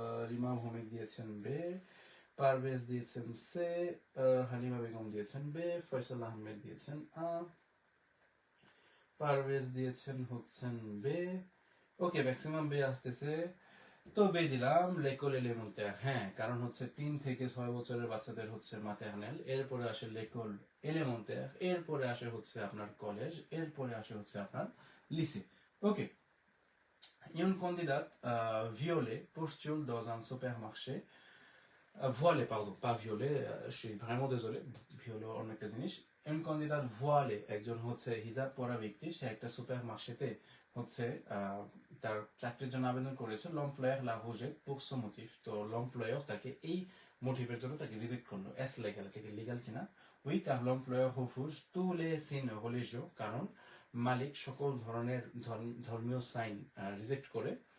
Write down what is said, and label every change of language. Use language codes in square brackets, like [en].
[bn] রিমা ভৌমিক দিয়েছেন বে, পারভেজ দিয়েছেন সে, হালিমা বেগম দিয়েছেন বে, ফয়সাল আহমেদ দিয়েছেন আ, পারভেজ দিয়েছেন হচ্ছেন বে। ওকে, ম্যাক্সিমাম বে আসতেছে, তো বে দিলাম। লেকল এলিমেন্টার, হ্যাঁ কারণ হচ্ছে 3 থেকে 6 বছরের বাচ্চাদের হচ্ছে মাতেহানেল, এরপরে আসে লেকল এলিমেন্টার, এরপরে আসে হচ্ছে আপনার কলেজ, এরপরে আসে হচ্ছে আপনার lycée. Ok. [fr] Une candidate violée postule dans un supermarché. Voilée, pardon, pas violée, je suis vraiment désolé, violée [bn] অনেকটা জিনিস। [fr] Une candidate voilée, [bn] একজন হচ্ছে হিজাব পরা ব্যক্তি, সে একটা সুপার মার্কেটে হচ্ছে তার চাকরির জন্য আবেদন করেছে। [fr] l'employeur l'a rejeté pour ce motif, [bn] তো [fr] l'employeur [bn] তাকে এই মোটিভের জন্য তাকে রিজেক্ট করলো। এস লেগাল, এটা কি লিগাল কিনা? [fr] Oui, car l'employeur refuse tous les signes religieux, [bn] কারণ মালিক সকল ধরনের ধর্মীয় সাইন রিজেক্ট করে।